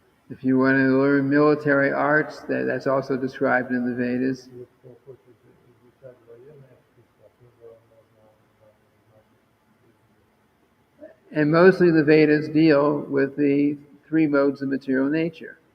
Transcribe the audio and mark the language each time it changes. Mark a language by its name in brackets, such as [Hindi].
[English] If you want to learn military arts, that's also described in the Vedas. [Russian] И кто хочет изучать военное искусство, тоже можно узнать. [English] And mostly the Vedas deal with the three modes of material nature.